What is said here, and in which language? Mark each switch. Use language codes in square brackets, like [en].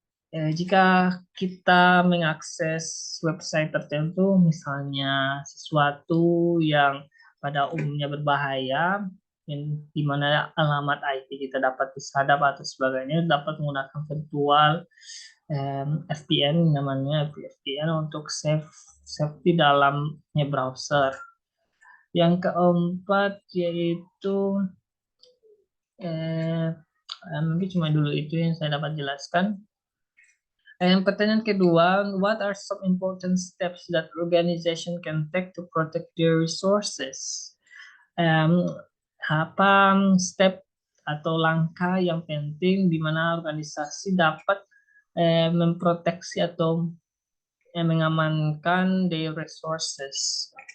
[id] Jika kita mengakses website tertentu, misalnya sesuatu yang pada umumnya berbahaya, di mana alamat IP kita dapat disadap atau sebagainya, dapat menggunakan virtual VPN namanya VPN untuk safety dalamnya browser. Yang keempat yaitu mungkin cuma dulu itu yang saya dapat jelaskan. Yang pertanyaan kedua, [en] what are some important steps that organization can take to protect their resources? [id] Em, Apa step atau langkah yang penting di mana organisasi dapat memproteksi atau mengamankan [en] their resources?